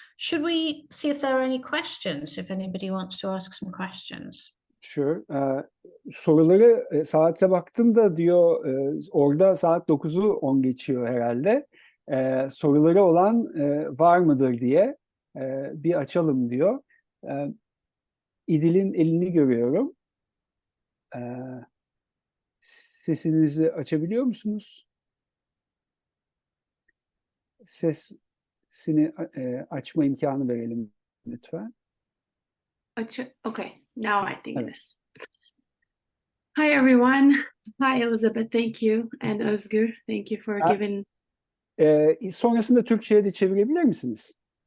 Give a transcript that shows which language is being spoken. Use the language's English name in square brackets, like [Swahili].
[English] Should we see if there are any questions, if anybody wants to ask some questions? Sure. [Turkish] Soruları saate baktım da diyor orada saat 9'u 10 geçiyor herhalde. Soruları olan var mıdır diye bir açalım diyor. İdil'in elini görüyorum. Sesinizi açabiliyor musunuz? Sesini açma imkanı verelim lütfen. [English] Okay, now I think it is. Hi everyone. Hi Elizabeth, thank you. And Özgür, thank you for giving... [Turkish] Sonrasında Türkçe'ye de çevirebilir misiniz?